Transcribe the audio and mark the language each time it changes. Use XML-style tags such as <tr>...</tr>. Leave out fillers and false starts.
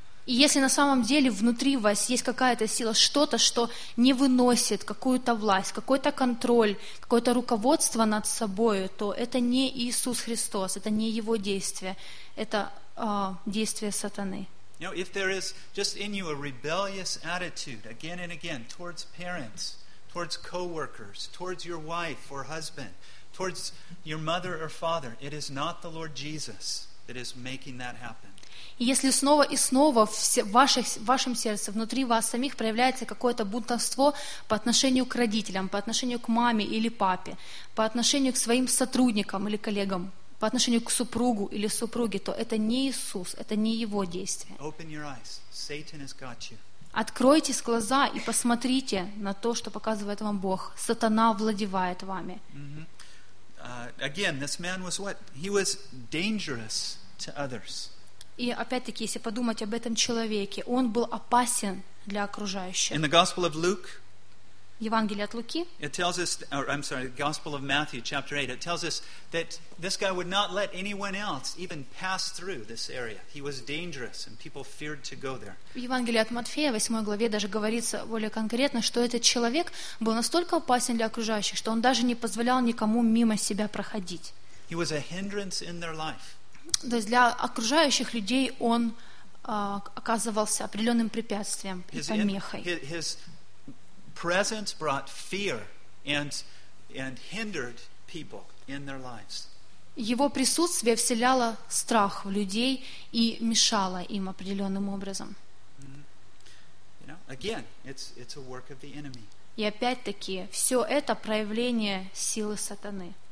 <ru>И если на самом деле внутри вас есть какая-то сила, что-то, что не выносит какую-то власть, какой-то контроль, какое-то руководство над собой, то это не Иисус Христос, это не его действие, это действие сатаны.</ru> <en>You know, if there is just in you a rebellious attitude again and again towards parents, towards co-workers, towards your wife or husband, towards your mother or father. It is not the Lord Jesus that is making that happen.</en> <ru>Если снова и снова в вашем сердце, внутри вас самих проявляется какое-то бунтовство по отношению к родителям, по отношению к маме или папе, по отношению к своим сотрудникам или коллегам, по отношению к супругу или супруге, то это не Иисус, это не Его действие.</ru> <en>Open your eyes. Satan has got you.</en> <ru>Откройте глаза и посмотрите на то, что показывает вам Бог. Сатана владеет вами.</ru> <en>Again, this man was what? He was dangerous to others.</en> <ru>И опять-таки, если подумать об этом человеке, он был опасен для окружающих.</ru> <en>In the Gospel of Luke,</en> <ru>Евангелие от Луки,</ru> <en>it tells us, or I'm sorry, the Gospel of Matthew, chapter 8, it tells us that this guy would not let anyone else even pass through this area. He was dangerous, and people feared to go there.</en> <ru>В Евангелии от Матфея, 8 главе, даже говорится более конкретно, что этот человек был настолько опасен для окружающих, что он даже не позволял никому мимо себя проходить.</ru> <en>He was a hindrance in their life.</en> <ru>То есть для окружающих людей он оказывался определенным препятствием и помехой.</ru> <en>His presence brought fear and hindered people in their lives.</en> <ru>Его присутствие вселяло страх в людей и мешало им определенным образом.</ru> <en>You know, again, it's a work of the enemy.</en> <ru>И опять-таки, все это проявление силы сатаны.</ru>